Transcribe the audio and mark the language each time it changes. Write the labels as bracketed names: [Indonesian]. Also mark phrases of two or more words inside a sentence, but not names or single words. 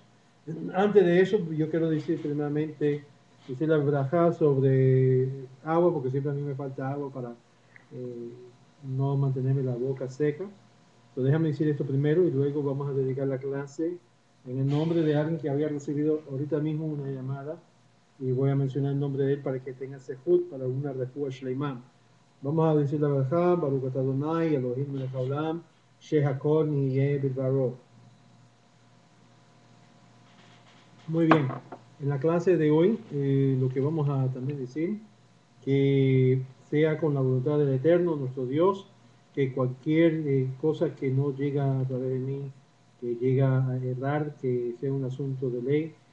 [Spanish] Antes de eso, yo quiero decir primeramente, decir la braja sobre agua, porque siempre a mí me falta agua para eh, no mantenerme la boca seca. Pero déjame decir esto primero y luego vamos a dedicar la clase en el nombre de alguien que había recibido ahorita mismo una llamada y voy a mencionar el nombre de él para que tenga sehut para una refugio shleimam. Vamos a decir la braja, [Hebrew] ברוך אתה אדוני, אלוהים מלך העולם, שהכל נהיה בדברו. [Spanish] Muy bien, en la clase de hoy lo que vamos a también decir, que sea con la voluntad del Eterno, nuestro Dios, que cualquier cosa que no llega a través de mí, que llega a errar, que sea un asunto de ley,